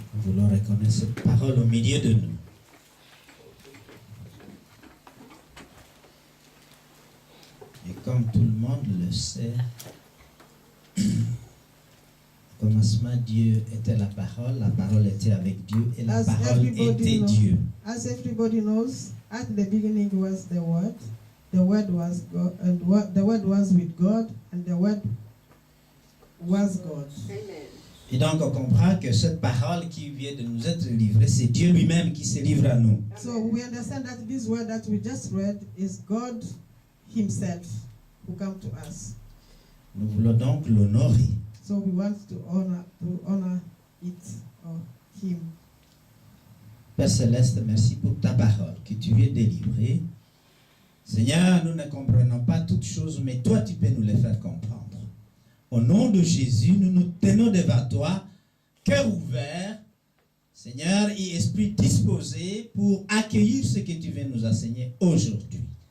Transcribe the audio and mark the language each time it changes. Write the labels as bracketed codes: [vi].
[fr] Nous voulons reconnaître cette parole au milieu de nous. Et comme tout le monde le sait, au commencement, Dieu était la parole était avec Dieu et la [en] As [fr] parole [en] everybody [fr] était [en] knows. [fr] Dieu. [en] As everybody knows, at the beginning was the Word was God, and the Word was with God, and the Word was God. Amen. [fr] Et donc on comprend que cette parole qui vient de nous être livrée, c'est Dieu lui-même qui se livre à nous. [en] So we understand that this word that we just read is God Himself who come to us. [fr] Nous voulons donc l'honorer. [en] So we want to honor it or Him. [fr] Père Céleste, merci pour ta parole que tu viens délivrer. Seigneur, nous ne comprenons pas toutes choses, mais toi, tu peux nous les faire comprendre. Au nom de Jésus, nous nous tenons devant toi, cœur ouvert, Seigneur, et esprit disposé pour accueillir ce que tu viens nous enseigner aujourd'hui.